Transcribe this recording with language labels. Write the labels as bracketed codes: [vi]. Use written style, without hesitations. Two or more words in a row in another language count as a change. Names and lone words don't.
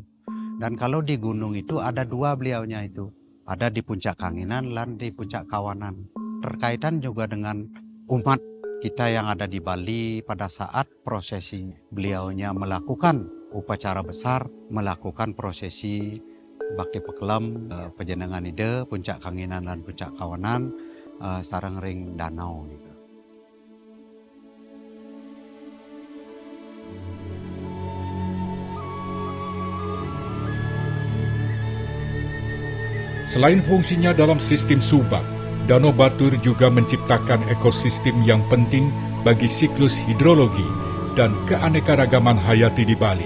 [id] Dan kalau di gunung itu ada dua beliaunya itu, ada di Puncak Kanginan dan di Puncak Kawanan. Terkaitan juga dengan umat kita yang ada di Bali pada saat prosesi beliaunya melakukan upacara besar, melakukan prosesi bakti pekelam, Pejenengan Ide, Puncak Kanginan dan Puncak Kawanan, [ban] sareng ring danau [id] gitu. Selain fungsinya dalam sistem subak, Danau Batur juga menciptakan ekosistem yang penting bagi siklus hidrologi dan keanekaragaman hayati di Bali.